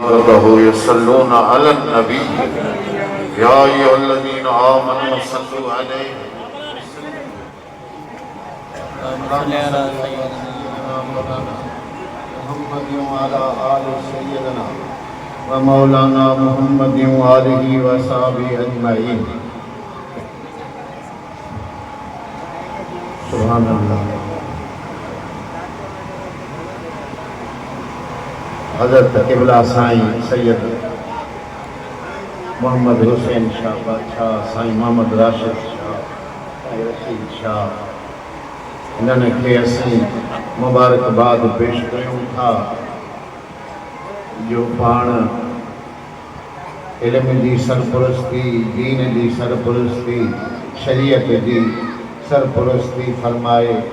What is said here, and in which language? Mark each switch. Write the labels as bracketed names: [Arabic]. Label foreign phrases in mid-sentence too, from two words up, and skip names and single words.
[Arabic] يصلون على النبي يا أيها الذين آمنوا صلوا عليه محمد وعلى آل سيدنا ومولانا محمد وآله وأصحابه أجمعين. سبحان الله. [Sindhi] हज़रत क़िबला साईं सैयद मोहम्मद हुसैन शाह बादशाह, साईं मोहम्मद राशिद शाह, साईं रशीद शाह, इन्हनि खे असीं मुबारकबाद पेश कयूं था जो पाण इल्म जी सरपरस्ती, दीन जी सरपरस्ती, शरीयत जी सरपरस्ती फरमाए।